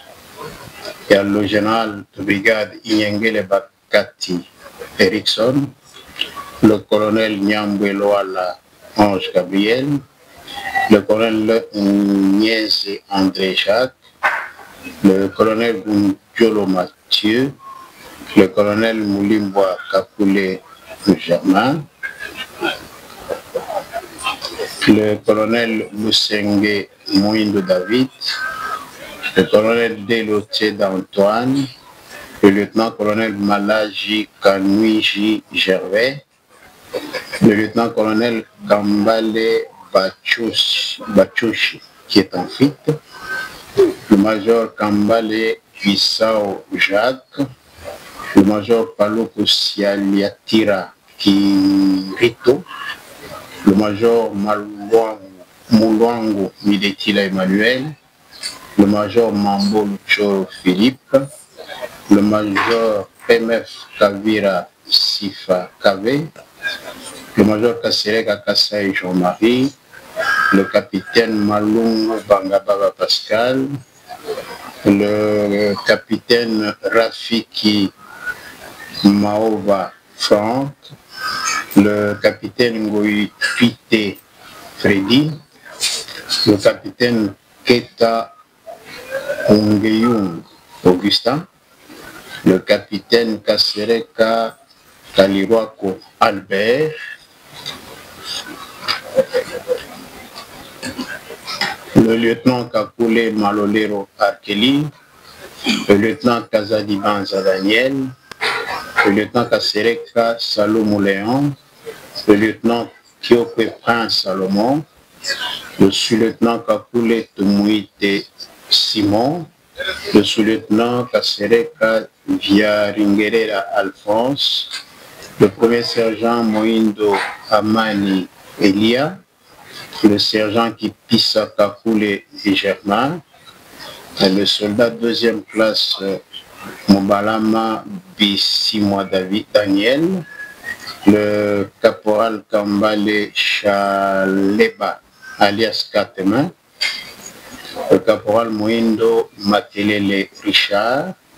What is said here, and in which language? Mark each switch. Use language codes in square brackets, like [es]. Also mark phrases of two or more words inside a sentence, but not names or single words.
[fr] Il y a le général de brigade Inyengele Bakati Erickson, le colonel Nyambweloala Ange Gabriel, le colonel Niese André Jacques, le colonel Ngundjolo Mathieu, le colonel Moulimboa Kakoule Germain, le colonel Lusenge Mouindo David, le colonel Delotier d'Antoine, le lieutenant-colonel Malaji Kanuiji Gervais, le lieutenant-colonel Kambale Bachouchi, qui est en fuite, le major Kambale Isao Jacques, le major Paluku Sialiatira Kirito, le major Moulouango Midetila Emmanuel, le major Mambo Lucho Philippe, le major PMF Kavira Sifa Kave, le major Kasereka Kassai Jean-Marie, le capitaine Malungu Bangababa Pascal, le capitaine Rafiki Maova Franck, le capitaine Ngoyi Tuite Freddy, le capitaine Keta Ungeyung Augustin, le capitaine Kasereka Kalirwako Albert, le lieutenant Kakule Malolero Arkeli, le lieutenant Kazadi Banza Daniel, le lieutenant Kasereka Salomon Léon, le lieutenant Kyokwe Prince Salomon, le sous-lieutenant Kakule Tumuite Simon, le sous-lieutenant Kasereka Viaringerera Alphonse, le premier sergent Moindo Amani Elia, le sergent Kipisa Kakule et Germain, le soldat deuxième classe Mobalama Bissimwa David Daniel, le caporal Kambale Chaleba alias Katema, le caporal Moindo Makelele Richard,